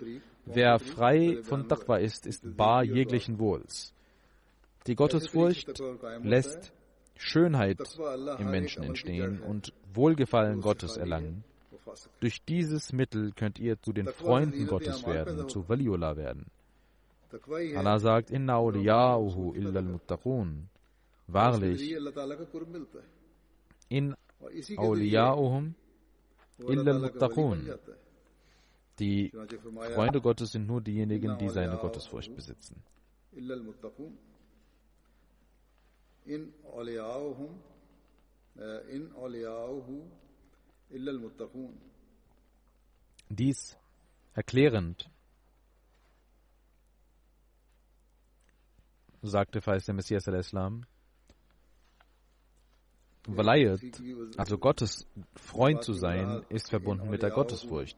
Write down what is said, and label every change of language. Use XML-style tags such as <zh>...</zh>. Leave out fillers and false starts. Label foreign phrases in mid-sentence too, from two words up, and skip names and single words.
<de>Wer frei von Taqwa ist, ist bar jeglichen Wohls. Die Gottesfurcht lässt Schönheit im Menschen entstehen und Wohlgefallen Gottes erlangen. Durch dieses Mittel könnt ihr zu den Freunden Gottes werden, zu Waliullah werden. Allah sagt,</de> <ar>إن أولياؤه إلا المتقون. Wahrlich, إن أولياؤهم إلا المتقون.</ar> <de>Die Freunde Gottes sind nur diejenigen, die seine Gottesfurcht besitzen.</de> <ar>إن أولياؤه إلا المتقون.</ar> <de>Dies erklärend sagte Feist der Messias al-Islam, Walayat, also Gottes Freund zu sein, ist verbunden mit der Gottesfurcht.</de>